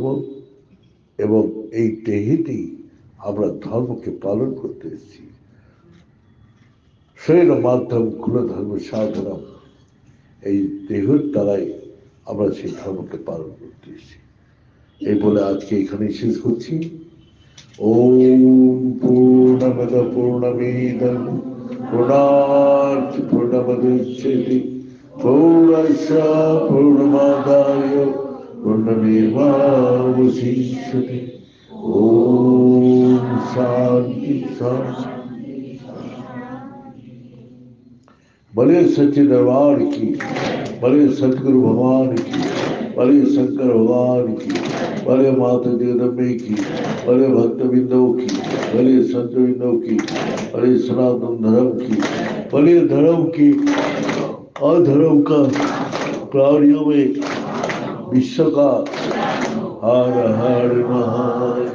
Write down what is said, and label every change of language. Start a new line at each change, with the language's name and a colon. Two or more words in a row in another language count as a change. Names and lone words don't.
Bangla: এবং এই দেহেতেই আমরা ধর্মকে পালন করতে এসেছি।
Sanskrit: শরীর মাধ্যম কুল ধর্ম সাধনম,
Bangla: এই দেহের দ্বারাই আমরা সেই ধর্মকে পালন করতে এসেছি। এই বলে আজকে এখানেই শেষ করছি।
Sanskrit: ওম পূর্ণমদ পূর্ণমিদং পূর্ণাৎ পূর্ণমদুচ্যতে পূর্ণস্য পূর্ণমাদায় পূর্ণমেবাবশিষ্যতে। ओम शांति शांति।
Hindi: बड़े सच्चे दरबार की, बड़े सतगुरु भगवान की, बड़े शंकर भगवान की, बड़े माता जगदम्बे की, बड़े भक्त बिंदों की, बड़े संत बिंदों की, बड़े सनातन धर्म की, बड़े धर्म की, अधर्म का, प्राणियों में विश्व का हर हर महा